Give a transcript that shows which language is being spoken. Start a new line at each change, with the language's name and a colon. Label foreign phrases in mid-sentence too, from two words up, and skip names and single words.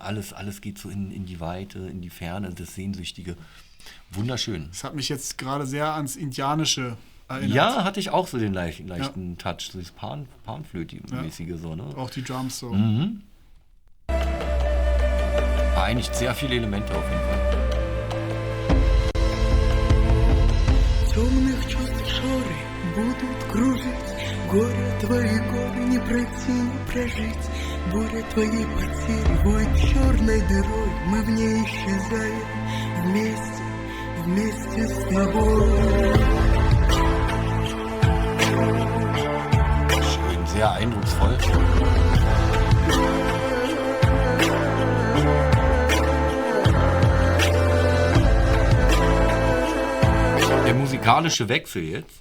German: Alles geht so in die Weite, in die Ferne, das Sehnsüchtige. Wunderschön. Das hat mich jetzt gerade sehr ans Indianische erinnert. Ja, hatte ich auch so den leichten Touch, so das Panflöte-mäßige so, ne? Auch die Drums so. Vereinigt sehr viele Elemente auf jeden Fall.
Russian: Темных чувств шоры будут кружить, горе твои горы не пройти, не прожить. Буря твоей потери воет черной дырой, мы в ней исчезаем вместе, вместе с тобой.
German: Schön, sehr eindrucksvoll. Der musikalische Wechsel jetzt.